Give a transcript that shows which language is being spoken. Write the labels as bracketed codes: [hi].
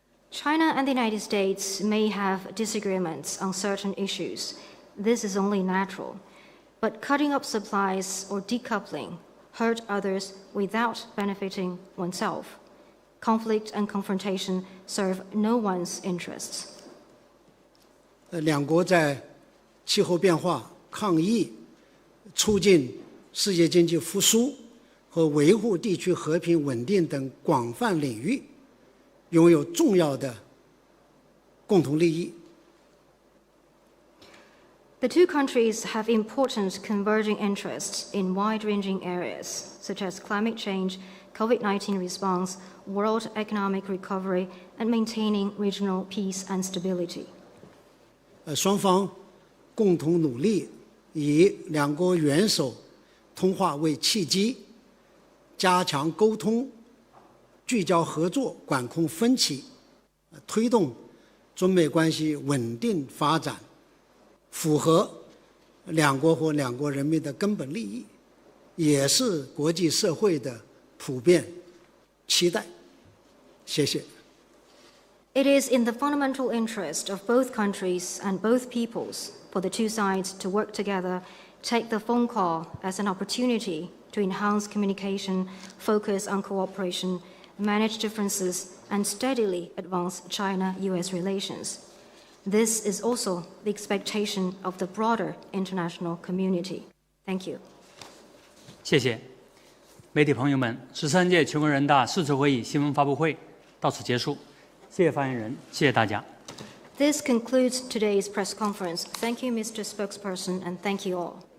[en] China and the United States may have disagreements on certain issues. This is only natural. But cutting up supplies or decoupling hurt others without benefiting oneself. Conflict and confrontation serve no one's interests. [zh] 两国在气候变化、抗疫、促进世界经济复苏和维护地区和平稳定等广泛领域拥有重要的共同利益。 [en] The two countries have important converging interests in wide-ranging areas, such as climate change, COVID-19 response, world economic recovery, and maintaining regional peace and stability. [zh] 双方共同努力，以两国元首通话为契机，加强沟通，聚焦合作，管控分歧，推动中美关系稳定发展，符合两国和两国人民的根本利益，也是国际社会的普遍期待。谢谢。 [en] It is in the fundamental interest of both countries and both peoples for the two sides to work together, take the phone call as an opportunity to enhance communication, focus on cooperation, manage differences, and steadily advance China-US relations. This is also the expectation of the broader international community. Thank you. [zh] 谢谢。媒体朋友们，13届全国人大4次会议新闻发布会到此结束。谢谢发言人，谢谢大家。 [en] This concludes today's press conference. Thank you, Mr. Spokesperson, and thank you all.